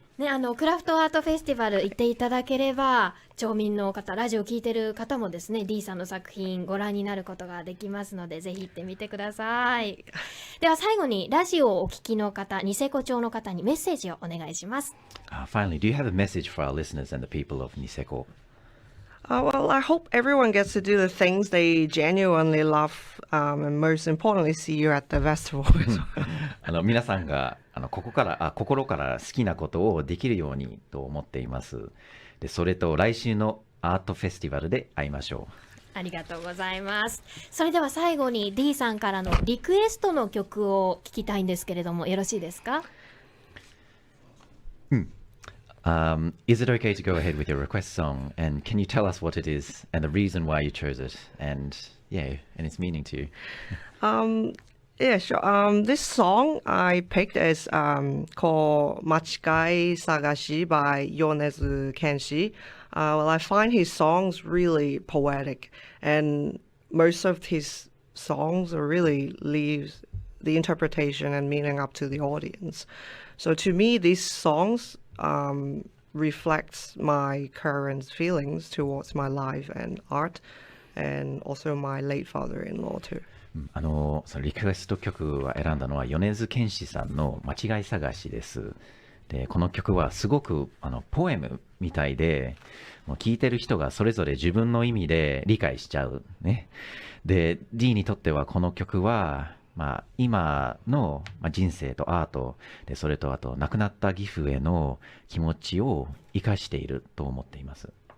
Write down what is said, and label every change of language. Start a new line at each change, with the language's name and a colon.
Japanese: ね、クラフトアートフェスティバル行っていただければ、町民の方、ラジオ聞いてる方もですね、D さんの作品ご覧になることができますので、ぜひ行ってみてください。では最後にラジオをお聞きの方、ニセコ町の方にメッセージをお願いします。
English: Finally, do you have a message for our listeners and the people of Niseko? Well, I hope everyone gets to do the things they genuinely love, and most importantly, see you at the festival as well.
Japanese: 皆さんが心から好きなことをできるようにと思っています。で、それと来週のアートフェスティバルで会いましょう。ありがとうございます。それでは最後に D さんからのリクエストの曲を聞きたいんですけれども、よろしいですか？
English: Is it okay to go ahead with your request song? And can you tell us what it is and the reason why you chose it? And its meaning to you. Yeah, sure. This song I picked is called Machigai Sagashi by Yonezu Kenshi. Well, I find his songs really poetic, and most of his songs really leaves the interpretation and meaning up to the audience. So to me, these songs reflects my current feelings towards my life and art, and also my late father-in-law too.
Japanese: そのリクエスト曲を選んだのは米津玄師さんの間違い探しです。で、この曲はすごくポエムみたいで、もう聴いてる人がそれぞれ自分の意味で理解しちゃうね。で、D にとってはこの曲は、今の人生とアートで、それとあと亡くなった義父への気持ちを生かしていると思っています。